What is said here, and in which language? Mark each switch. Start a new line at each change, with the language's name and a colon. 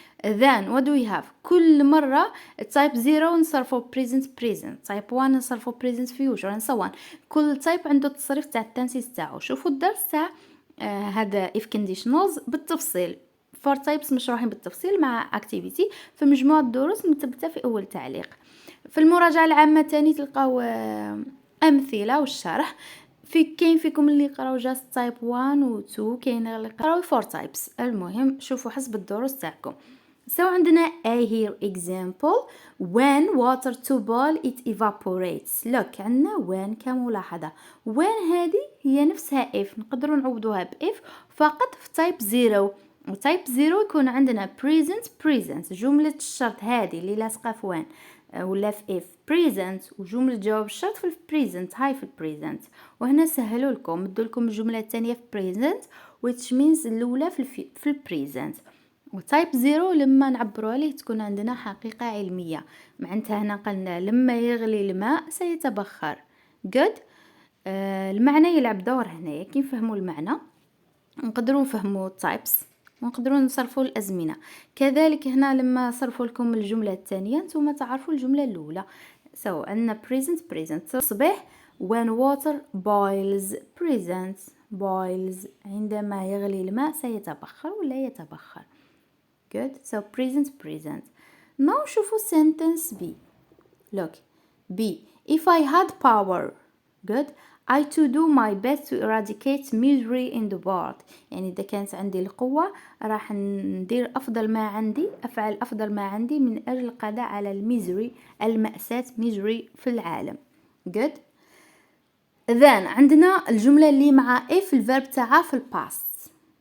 English: then what do we have.
Arabic: كل مرة type 0 نصرفوا present type 1 نصرفوا present future and so on. كل type عنده التصريف تاع التنسيق تاعو. شوفوا الدرس تاع هذا if conditionals بالتفصيل. 4 types مشروحين بالتفصيل مع activity في مجموعة دروس مثبتة في أول تعليق. في المراجعة العامة تاني تلقاو أمثلة والشرح. كاين فيكم اللي يقراو just type 1 و 2 كاين اللي يقراو 4 types. المهم شوفوا حسب الدروس تاعكم. عندنا
English: A here example when water to boil it evaporates.
Arabic: look عندنا when كملاحظة. when هذه هي نفسها if نقدروا نعوضوها ب if فقط في type 0 و type 0 يكون عندنا present جملة الشرط هذه اللي لاصقة في when ولا في if present وجملة جواب الشرط في present هاي في present. وهنا سهلوا لكم ادوا لكم الجملة الثانية في present which means الأولى في present. وتايب 0 لما نعبروا عليه تكون عندنا حقيقة علمية. معناتها هنا قلنا لما يغلي الماء سيتبخر. good. المعنى يلعب دور هنا. كي نفهموا المعنى نقدروا نفهموا types ونقدروا نصرفوا الأزمنة. كذلك هنا لما صرفوا لكم الجملة الثانية نتوما تعرفوا الجملة الأولى.
English: عندنا present
Arabic: تصبح
English: when water boils.
Arabic: boils عندما يغلي الماء سيتبخر ولا يتبخر.
English: good. present. now
Arabic: شوفوا
English: sentence B. look B if I had power. good. I to do my best to eradicate misery in the world.
Arabic: يعني إذا كانت عندي القوة راح ندير أفضل ما عندي أفعل أفضل ما عندي من أجل القضاء على المأساة misery في العالم.
English: good.
Arabic: then عندنا الجملة اللي مع if الverb تاعها في الباست.